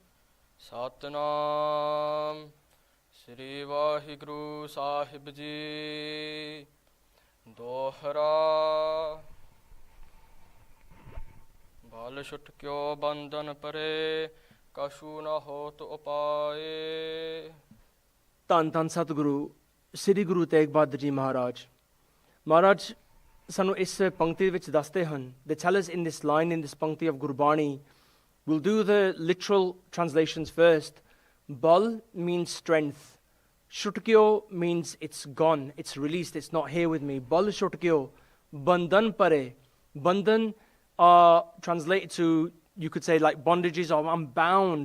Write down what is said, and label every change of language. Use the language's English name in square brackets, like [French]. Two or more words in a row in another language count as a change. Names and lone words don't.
[Punjabi] ਸਤਿਨਾਮ ਸ੍ਰੀ ਵਾਹਿਗੁਰੂ ਸਾਹਿਬ ਜੀ, ਧੋਰਾ ਬਲ ਛੁਟਕਿਓ ਬੰਧਨ ਪਰੇ ਕਛੂ ਨ ਹੋ ਤੋ ਉਪਾਇ. ਤਨ ਸਤਿਗੁਰੂ ਸ੍ਰੀ ਗੁਰੂ ਤੇਗ ਬਹਾਦਰ ਜੀ ਮਹਾਰਾਜ. ਮਹਾਰਾਜ ਸਾਨੂੰ ਇਸ ਪੰਕਤੀ ਵਿਚ ਦੱਸਦੇ ਹਨ. [English] They tell us in this line, in this pankti of Gurbani, we'll do the literal translations first. Bal means strength. Shutkyo means it's gone, it's released, it's not here with me. [Punjabi] ਬਲ ਛੁਟਕਿਓ। ਬੰਧਨ ਪਰੇ. [English] Bandhan are translated to, you could say, like bondages, or I'm bound.